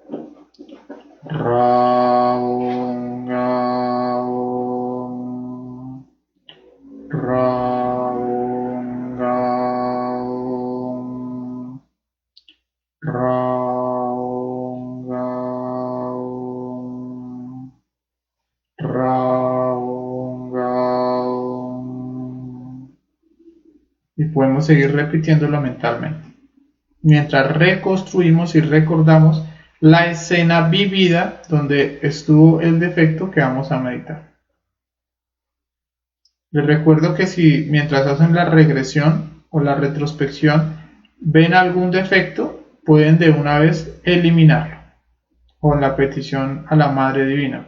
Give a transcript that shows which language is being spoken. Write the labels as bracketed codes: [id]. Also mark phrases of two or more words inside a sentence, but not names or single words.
[es] Raon Gaon, Raon Gaon, Raon Gaon, Raon Gaon. Y podemos seguir repitiéndolo mentalmente, mientras reconstruimos y recordamos la escena vivida donde estuvo el defecto que vamos a meditar. Les recuerdo que si mientras hacen la regresión o la retrospección ven algún defecto, pueden de una vez eliminarlo con la petición a la Madre Divina.